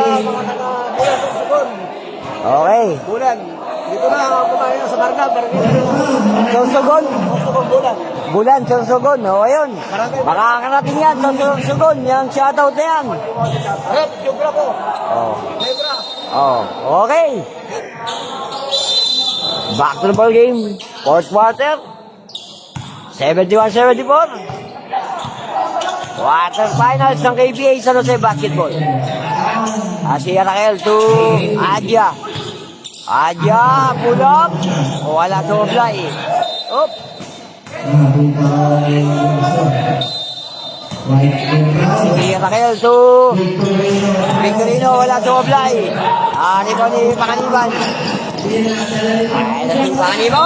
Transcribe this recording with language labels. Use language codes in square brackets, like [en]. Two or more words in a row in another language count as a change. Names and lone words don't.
[tl] mga taga Bulan sa Sugon. Okay. Bulan. Dito na ako kumain sa Marga. Sorsogon. Sugon Bulan. Bulan, Sorsogon. O, ayun. Makakarating yan sa Sorsogon. Yung shoutout na yan. Harap, Jubra po. Oh. Nebra. [en] Oh, okay. Back to the ball game. Fourth quarter. 71-74. [tl] Quarterfinals ng KBA San Jose Basketball. Si Raquel to Adja. [en] Adja, pull up. [tl] Wala sa offline. [en] Up. [tl] Si Raquel to Victorino, wala sa offline. Ano ba ni Panganiban? Ay, natin Panganiban.